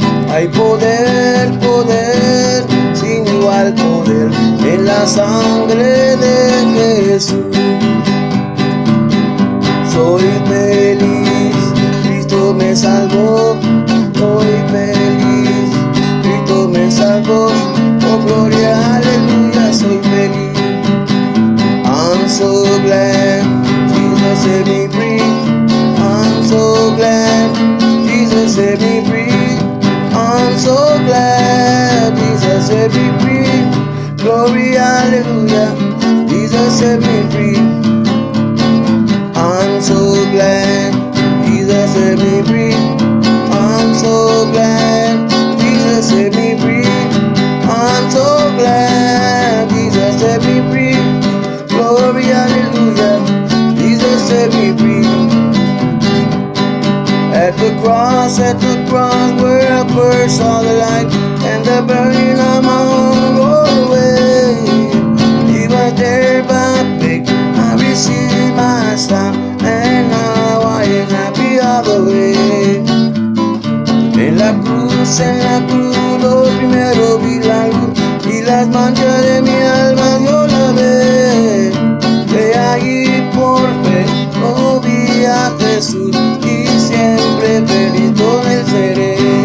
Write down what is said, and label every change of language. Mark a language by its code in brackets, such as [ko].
[es] Hay poder, sin igual poder en la sangre de Jesús. Soy feliz, Cristo me salvó. Soy feliz, Cristo me salvó. Oh gloria, aleluya, soy feliz. [en] I'm so glad Jesus set me free. I'm so glad Jesus set me free. I'm so glad Jesus set me free. Glory, hallelujah, Jesus set me free. I'm so glad Jesus set me free. I'm so glad Jesus set me free. I'm so glad Jesus set me free. Glory, hallelujah, Jesus set me free. At the cross where I first saw the light and the burning of my own rolled away. He was there by faith, I received my sight, and now I am happy all the way. [es] En la cruz, lo primero vi la luz y las manchas de mi alma yo la ve. De allí por fe lo vi a Jesús y siempre feliz con él seré.